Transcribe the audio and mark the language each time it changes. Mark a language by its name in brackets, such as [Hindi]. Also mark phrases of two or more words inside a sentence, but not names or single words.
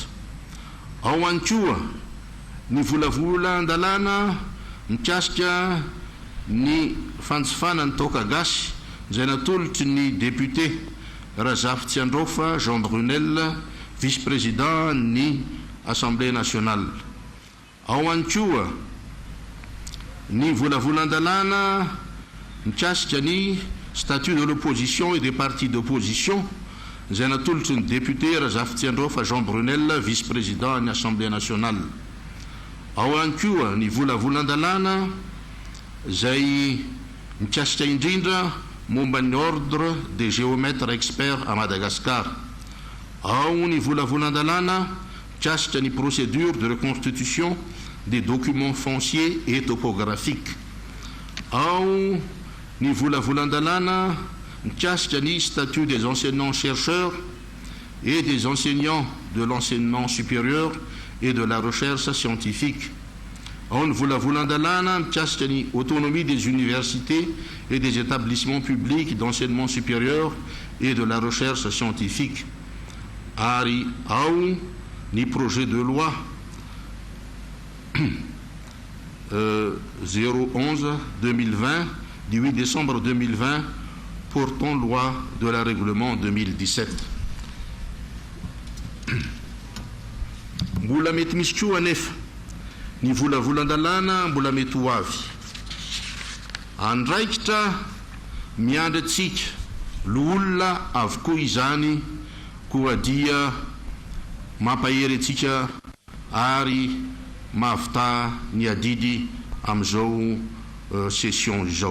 [Malagasy] Ao ihany koa ny volavolan-dalàna mikasika ny fanjifana ny taoka gasy izay natolotry ny député Razaf Tsiandrofa Jean Brunel, vice-président ny Assemblée nationale. Ao ihany koa ny volavolan-dalàna mikasika ny [French] statut de l'opposition et des partis d'opposition [Malagasy] izay natolotry ny député Razaf Tsiandrofa Jean Brunel, vice-président ny Assemblée nationale. Ao ihany koa ny volavolan-dalàna izay mikasika indrindra momba ny [French] ordre des géomètres experts à Madagascar. [Malagasy] Ao ny volavolan-dalàna mikasika ny [French] procédure de reconstitution des documents fonciers et topographiques. [Malagasy] Ao ny volavolan-dalàna mikasika ny [French] statut des enseignants-chercheurs et des enseignants de l'enseignement supérieur et de la recherche scientifique. [Malagasy] Ao ny volavolan-dalàna mikasika ny [French] autonomie des universités et des établissements publics d'enseignement supérieur et de la recherche scientifique. [Malagasy] Ary ao ny [French] projet de loi 011-2020 du 8 décembre 2020 portant loi de la règlement 2017. [Malagasy] Mbola mety misy koa anefa ny volavolan-dalàna mbola mety ho avy. Andraikitra miandry atsika olona avokoa izany koa dia mampahery atsika ary mahavita ny adidy amin'izao session izao.